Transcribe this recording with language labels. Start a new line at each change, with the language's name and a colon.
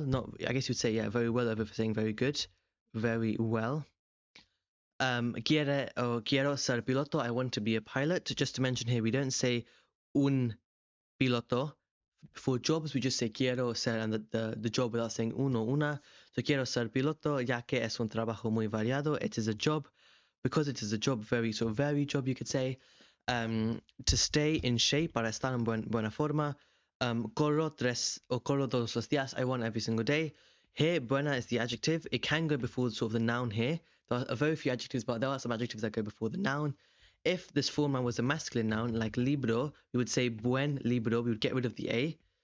English: Not, I guess you'd say yeah, very well over saying very good, very well.
Spanish: Quiero ser piloto.
English: I want to be a pilot. Just to mention here, we don't say
Spanish: un piloto.
English: For jobs, we just say
Spanish: quiero ser,
English: and the job without saying
Spanish: uno, una. So quiero ser piloto, ya que es un trabajo muy variado.
English: It is a job, because it is a job, very sort of varied job, you could say. To stay in shape,
Spanish: para estar en buena forma. Corro todos los días.
English: I run every single day. Here, buena is the adjective. It can go before sort of the noun here. There are very few adjectives, but there are some adjectives that go before the noun. If this form was a masculine noun, like libro, we would say
Spanish: buen libro.
English: We would get rid of the a.